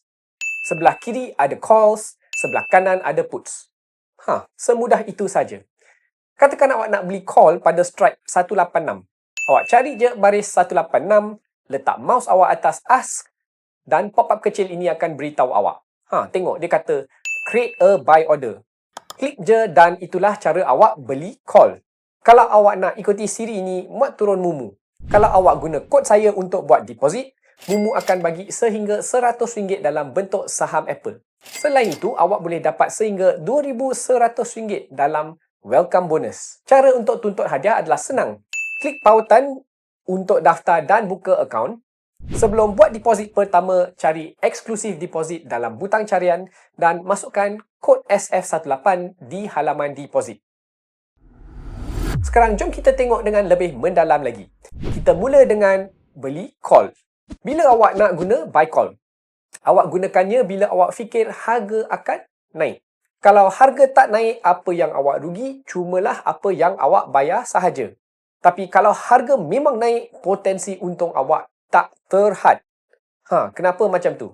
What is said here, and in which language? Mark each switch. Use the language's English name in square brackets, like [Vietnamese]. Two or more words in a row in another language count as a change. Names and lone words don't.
[Malay] Sebelah kiri ada calls, sebelah kanan ada puts. Semudah itu saja. Katakan awak nak beli call pada strike 186. Awak cari je baris 186, letak mouse awak atas ask dan pop-up kecil ini akan beritahu awak. Tengok dia kata [English] create a buy order. [Malay] Klik je dan itulah cara awak beli call. Kalau awak nak ikuti siri ini, muat turun Mumu. Kalau awak guna kod saya untuk buat deposit, Mumu akan bagi sehingga RM100 dalam bentuk saham Apple. Selain itu, awak boleh dapat sehingga RM2,100 dalam [English] welcome bonus. [Malay] Cara untuk tuntut hadiah adalah senang. Klik pautan untuk daftar dan buka akaun. Sebelum buat deposit pertama, cari eksklusif deposit dalam butang carian dan masukkan kod SF18 di halaman deposit. Sekarang jom kita tengok dengan lebih mendalam lagi. Kita mula dengan beli call. Bila awak nak guna [English] buy call? [Malay] Awak gunakannya bila awak fikir harga akan naik. Kalau harga tak naik, apa yang awak rugi cumalah apa yang awak bayar sahaja. Tapi kalau harga memang naik, potensi untung awak tak terhad. Kenapa macam tu?